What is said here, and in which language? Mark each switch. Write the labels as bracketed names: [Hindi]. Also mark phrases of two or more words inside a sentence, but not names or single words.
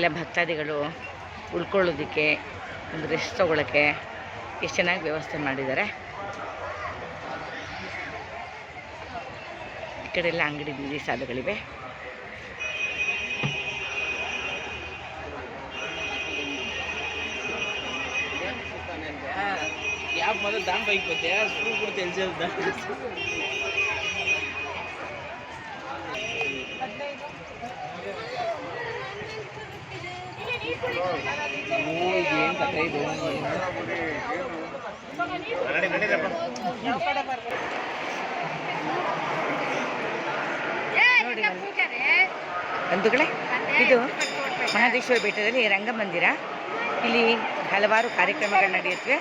[Kannada] ಭಕ್ತಾದಿಗಳು ಉಳ್ಕೊಳ್ಳೋದಕ್ಕೆ ಒಂದು ರೆಸ್ಟ್ ತೊಗೊಳಕ್ಕೆ ಎಷ್ಟು ಚೆನ್ನಾಗಿ ವ್ಯವಸ್ಥೆ ಮಾಡಿದ್ದಾರೆ. ಈ ಕಡೆ ಎಲ್ಲ ಅಂಗಡಿ ಬೀದಿ ಸಾಲುಗಳಿವೆ. [Telugu] మొదలు దాని పైకి పోతే స్కూల్ కూడా తెలిసేది. ఏం కథ ఇది? [Kannada] ಬಂಧುಗಳೇ, ಇದು ಮಹದೇಶ್ವರ ಬೆಟ್ಟದಲ್ಲಿ ರಂಗಮಂದಿರ. ಇಲ್ಲಿ ಹಲವಾರು ಕಾರ್ಯಕ್ರಮಗಳು ನಡೆಯುತ್ತವೆ.